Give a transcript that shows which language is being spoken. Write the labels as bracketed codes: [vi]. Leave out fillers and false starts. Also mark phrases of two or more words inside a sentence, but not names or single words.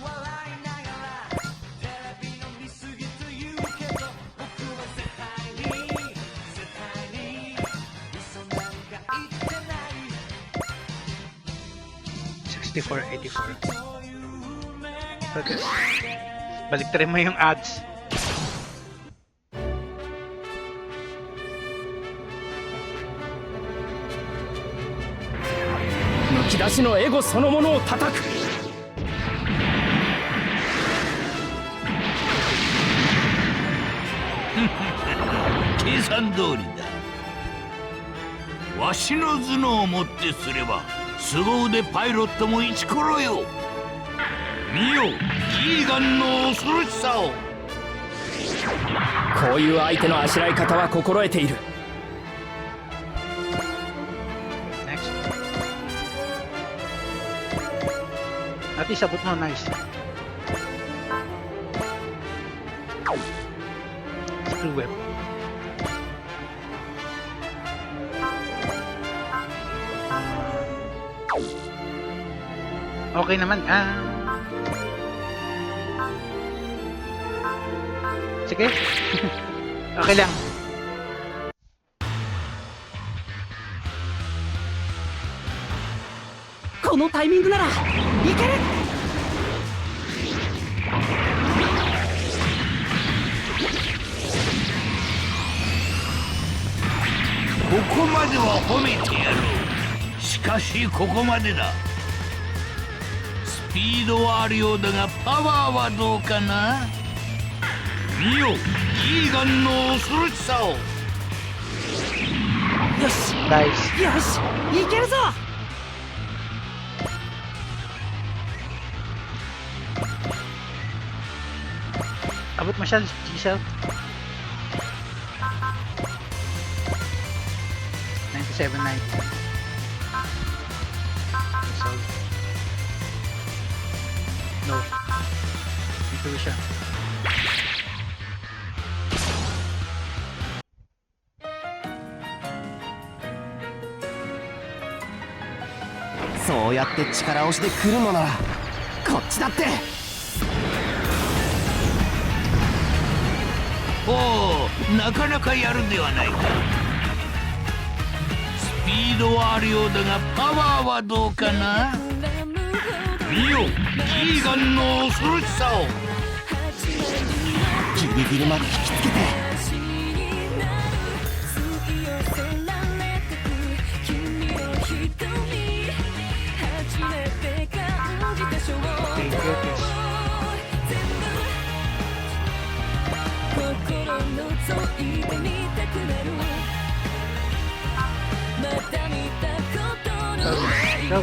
[tl] 6484. Okay. Baliktarin mo yung ads. [ja] むき出しのエゴそのものを叩く。計算通りだ。わしの頭脳をもってすれば凄腕パイロットもイチコロよ。見よイーガンの恐ろしさを。こういう相手のあしらい方は心得ている。 [tl] Next. [en] At least [tl] abot mo, nice. [en] Screw whip. [tl] Okay naman. Sige. Okay lang. [ja] このタイミングならいける。ここまでは褒めてやろう。しかしここまでだ。スピードはあるようだがパワーはどうかな。見よイーガンの恐ろしさを。よし Nice. よしいけるぞ。 [tl] Abot mo siya, Giselle. 97.9. Solve. No. Dito siya. [ja] そうやって力押しで来るのならこっちだって。おお、なかなかやるではないか。スピードはあるようだがパワーはどうかな。見よイーガンの恐ろしさを。ギリギリまで引きつけて。 [en] Okay, focus. 'Go.